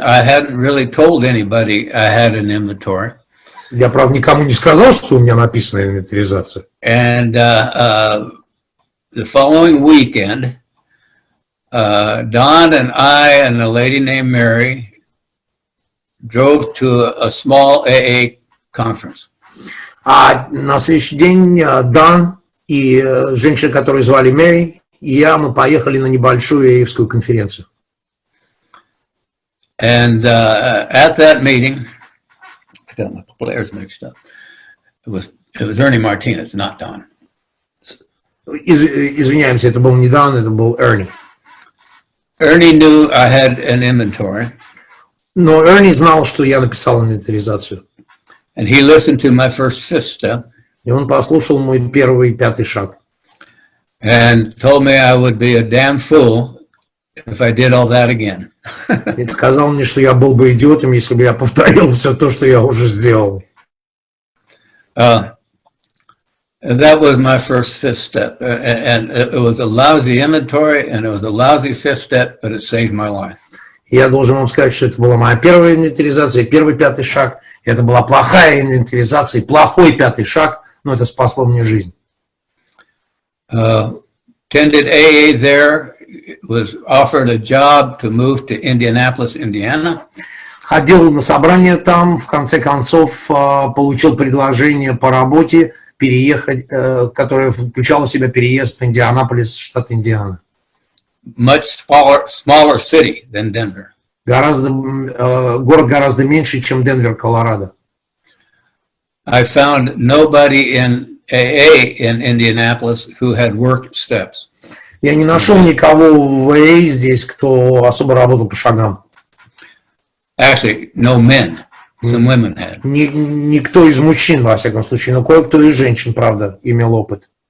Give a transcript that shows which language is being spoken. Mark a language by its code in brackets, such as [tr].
[en] I hadn't really told anybody I had an inventory. [ru] Я, правда, никому не сказал, что у меня написана инвентаризация. [en] And the following weekend, Don and I and a lady named Mary drove to a small AA conference. [ru] А на следующий день Дан и женщина, которую звали Мэри, и я, мы поехали на небольшую ААевскую конференцию. [en] And at that meeting, I got my players mixed up. It was Ernie Martinez, not Don. [ru] Извиняемся, это был не Дан, это был Эрни. [en] Ernie knew I had an inventory. [ru] Но Эрни знал, что я написал инвентаризацию. [en] And he listened to my first fifth step. [ru] И он послушал мой первый и пятый шаг. [en] And told me I would be a damn fool if I did all that again. [ru] И сказал мне, что я был бы идиотом, если бы я повторил все то, что я уже сделал. [en] That was my first fifth step. And it was a lousy inventory, and it was a lousy fifth step, but it saved my life. [ru] Я должен вам сказать, что это была моя первая инвентаризация, первый пятый шаг. Это была плохая инвентаризация, плохой пятый шаг, но это спасло мне жизнь. [en] Attended AA there, was offered a job to move to Indianapolis, Indiana. [ru] Ходил на собрание там, в конце концов получил предложение по работе переехать, которое включало в себя переезд в Индианаполис, штат Индиана. [en] Much smaller city than Denver. [ru] Город гораздо меньше, чем Денвер, Колорадо. [en] I found nobody in AA in Indianapolis who had worked steps. [ru] Я не нашел никого в АА здесь, кто особо работал по шагам. [en] Actually, no men. Some women had. [ru] Никто из мужчин, во всяком случае, но кое-кто из женщин, правда, имел опыт.